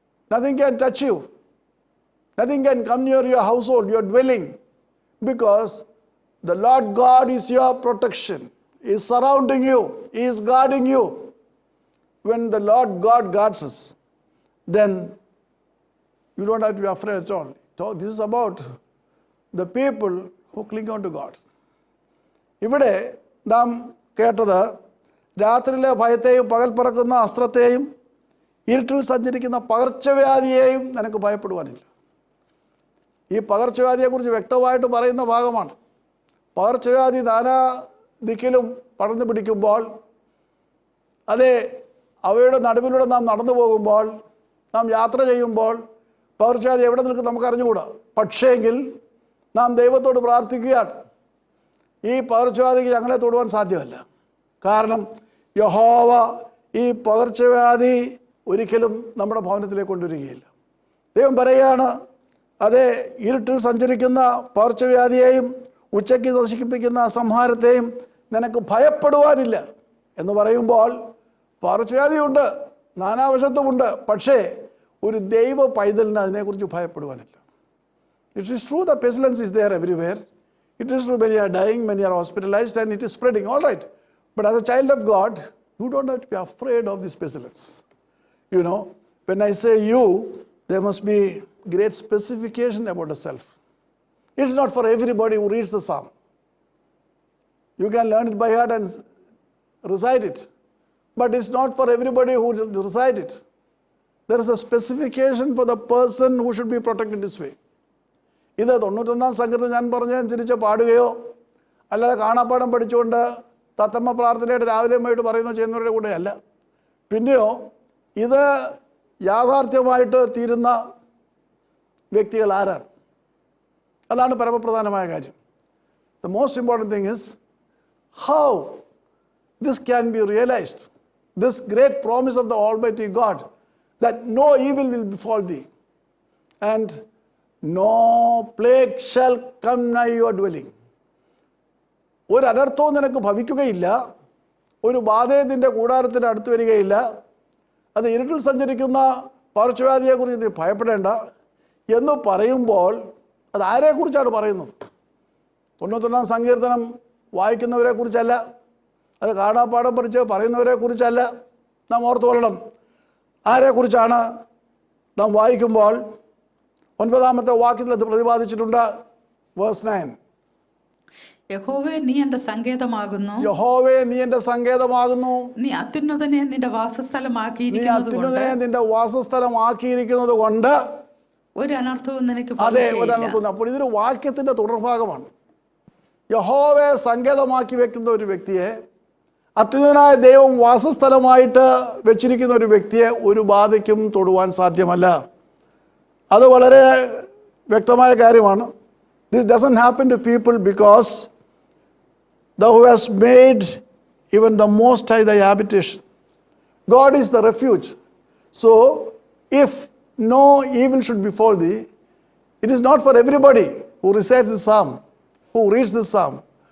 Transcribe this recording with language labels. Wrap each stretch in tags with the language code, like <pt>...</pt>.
<en>Nothing can touch you. Nothing can come near your household, your dwelling, because the Lord God is your protection. He is surrounding you. He is guarding you. When the Lord God guards us, then you don't have to be afraid at all. This is about the people who cling on to God.</en> <ml>ഇവിടെ നാം കേട്ടത് രാത്രിയിലെ ഭയത്തെയും പകൽ പറക്കുന്ന അസ്ത്രത്തെയും ഇരുട്ടിൽ സഞ്ചരിക്കുന്ന പകർച്ചവ്യാധിയെയും നിനക്ക് ഭയപ്പെടുവാനില്ല. ഈ പകർച്ചവ്യാധിയെക്കുറിച്ച് വ്യക്തമായിട്ട് പറയുന്ന ഭാഗമാണ്. പകർച്ചവ്യാധി നാനാ ദിക്കിലും പടർന്നു പിടിക്കുമ്പോൾ, അതെ, അവയുടെ നടുവിലൂടെ നാം നടന്നു പോകുമ്പോൾ, നാം യാത്ര ചെയ്യുമ്പോൾ പകർച്ചവ്യാധി എവിടെ നിൽക്കും നമുക്ക് അറിഞ്ഞുകൂടാ. പക്ഷേങ്കിൽ നാം ദൈവത്തോട് പ്രാർത്ഥിക്കുകയാണ്, ഈ പകർച്ചവ്യാധിക്ക് ഞങ്ങളെ തൊടുവാൻ സാധ്യമല്ല. കാരണം യഹോവ ഈ പകർച്ചവ്യാധി ഒരിക്കലും നമ്മുടെ ഭവനത്തിലേക്ക് കൊണ്ടുവരികയില്ല. ദൈവം പറയുകയാണ്, അതെ, ഇരുട്ടിൽ സഞ്ചരിക്കുന്ന പകർച്ചവ്യാധിയെയും ഉച്ചയ്ക്ക് നശിപ്പിക്കുന്ന സംഹാരത്തെയും നിനക്ക് ഭയപ്പെടുവാനില്ല എന്ന് പറയുമ്പോൾ പകർച്ചവ്യാധിയുണ്ട്, നാനാവശത്തുമുണ്ട്. പക്ഷേ ഒരു ദൈവ പൈതലിന് അതിനെക്കുറിച്ച് ഭയപ്പെടുവാനില്ല.</ml> <en>It is true the pestilence is there everywhere. It is true many are dying, many are hospitalized, and it is spreading. All right. But as a child of God, you don't have to be afraid of this pestilence. You know, when I say you, there must be great specification about the self. It's not for everybody who reads the psalm. You can learn it by heart and recite it. But it's not for everybody who recite it. There is a specification for the person who should be protected this way.</en> <ml>ഇത് 91 സംഘത്തിൽ ഞാൻ പറഞ്ഞതനുസരിച്ച് പാടുകയോ അല്ലാതെ കാണാപ്പാടം പഠിച്ചുകൊണ്ട് തത്തമ്മ പ്രാർത്ഥനയായിട്ട് രാവിലെയും വൈകിട്ട് പറയുന്നോ ചെയ്യുന്നവരുടെ കൂടെ അല്ല. പിന്നെയോ ഇത് യാഥാർത്ഥ്യമായിട്ട് തീരുന്ന വ്യക്തികൾ ആരാണ്? അതാണ് പരമപ്രധാനമായ കാര്യം.</ml> <en>The most important thing is how this can be realized. This great promise of the Almighty God that no evil will befall thee and no plague shall come nigh your dwelling.</en> <ml>ഒരു അനർത്ഥവും നിനക്ക് ഭവിക്കുകയില്ല, ഒരു ബാധയും നിൻ്റെ കൂടാരത്തിന് അടുത്ത് വരികയില്ല. അത് ഇരുട്ടിൽ സഞ്ചരിക്കുന്ന പകർച്ചവ്യാധിയെക്കുറിച്ച് നീ ഭയപ്പെടേണ്ട എന്ന് പറയുമ്പോൾ അത് ആരെക്കുറിച്ചാണ് പറയുന്നത്? 91 സങ്കീർത്തനം വായിക്കുന്നവരെ കുറിച്ചല്ല, അത് കാണാപ്പാഠം പഠിച്ച് പറയുന്നവരെ കുറിച്ചല്ല നാം ഓർത്തു കൊള്ളണം. ആരെക്കുറിച്ചാണ് നാം വായിക്കുമ്പോൾ 9-ാമത്തെ വാക്യത്തിൽ അത് പ്രതിപാദിച്ചിട്ടുണ്ട്.</ml> <en>verse 9,</en> <ml>യഹോവേ നീ എന്റെ സങ്കേതമാകുന്നു, യഹോവേ നീ എൻ്റെ സങ്കേതമാകുന്നു, നീ അത്യുന്നതനെ നിന്റെ നീ വാസസ്ഥലമാക്കിയിരിക്കുന്നത് അത്യുന്നതനെ നിന്റെ വാസസ്ഥലമാക്കിയിരിക്കുന്നത് കൊണ്ട് ഒരു അനർത്ഥവും നിനക്ക് അതെ ഭവിക്കുകയില്ല. ഒരനർത്ഥം. അപ്പോൾ ഇതൊരു വാക്യത്തിൻ്റെ തുടർഭാഗമാണ്. യഹോവയെ സങ്കേതമാക്കി വെക്കുന്ന ഒരു വ്യക്തിയെ, അത്യുന്നതനായ ദൈവം വാസസ്ഥലമായിട്ട് വെച്ചിരിക്കുന്ന ഒരു വ്യക്തിയെ ഒരു ബാധയ്ക്കും തൊടുവാൻ സാധ്യമല്ല. അത് വളരെ വ്യക്തമായ കാര്യമാണ്.</ml> <en>This doesn't happen to people because thou hast made even the Most High thy habitation. God is the refuge. So, if no evil should befall thee, it is not for everybody who recites this psalm, who reads this psalm.</en>